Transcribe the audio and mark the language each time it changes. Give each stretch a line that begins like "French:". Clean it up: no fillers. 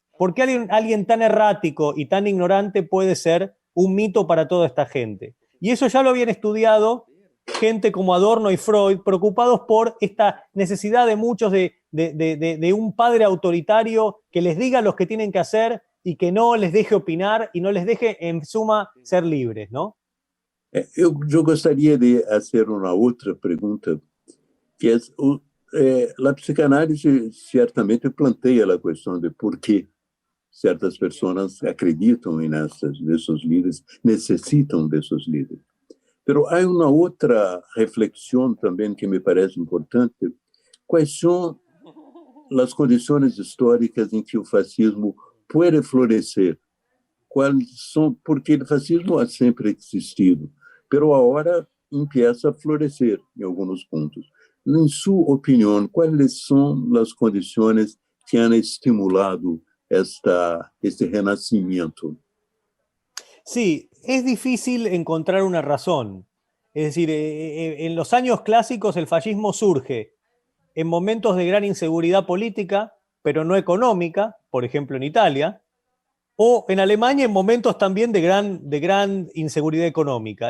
Spanish: ¿Por qué alguien tan errático y tan ignorante puede ser un mito para toda esta gente? Y eso ya lo habían estudiado gente como Adorno y Freud, preocupados por esta necesidad de muchos de un padre autoritario que les diga lo que tienen que hacer y que no les deje opinar y no les deje, en suma, ser libres, ¿no?
Portuguese: Eu gostaria de fazer uma outra pergunta, que é a psicanálise certamente planteia a questão de por que certas pessoas acreditam nesses líderes, necessitam desses líderes. Pero há uma outra reflexão também que me parece importante. Quais são as condições históricas em que o fascismo pode florescer? Porque o fascismo ha sempre existido, pero agora empieza a florescer em alguns pontos. Em sua opinião, quais são as condições que
Spanish: han estimulado este renacimiento? Sí, es difícil encontrar una razón. Es decir, en los años clásicos el fascismo surge en momentos de gran inseguridad política, pero no económica, por ejemplo en Italia, o en Alemania en momentos también de gran inseguridad económica.